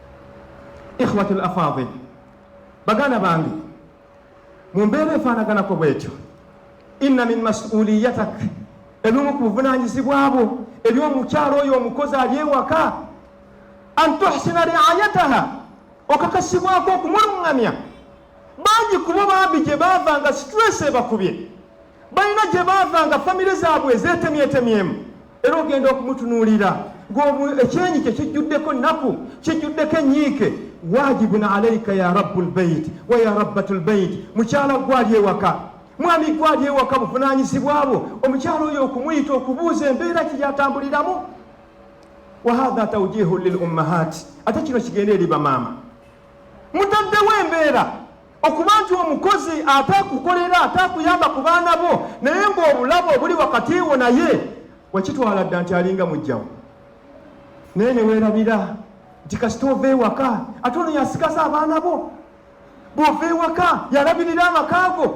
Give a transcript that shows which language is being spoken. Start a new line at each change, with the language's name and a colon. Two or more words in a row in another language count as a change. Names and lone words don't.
Arabic: إخوة الأفاضل,
Ganda: baganda bange, mu mbeera efaanaganako bwetyo,
Arabic: إن من مسؤوليتك,
Ganda: ebimu ku buvunaanyizibwa bwo eby'omukyalo oyo omukozi ali ewaka,
Arabic: أن تحسن رعايتها,
Ganda: okakasibwako okumuluŋŋamya. Bangi kubo bambi gye baava nga stress ebakubye, balina gye baava nga famire zaabwe ezeetemyetemyemu, era ogenda okumutunuulira ekyenyi kye kijjuddeko nnaku, kijjuddeko enyiike.
Arabic: واجب عليك يا رب البيت ويا ربة البيت,
Ganda: mukyala gwali ewaka, mwami gwali ewaka, buvunaanyizibwa bwo omukyala oyo okumuyita, okubuuza embeera kye gyatambuliramu.
Arabic: وهذا توجيه للأمهات,
Ganda: ate kino kigenda eri bamaama, mutaddewo embeera okuba nti omukozi atakukolera, atakuyamba ku baana bo, naye ng'obulabo obuli wakati wo naye wakitwala dda nti alinga mujjawo, naye ne weerabira nti kasita ova ewaka ate ono yasigasa abaana bo, bw'ova ewaka yalabirira amaka go.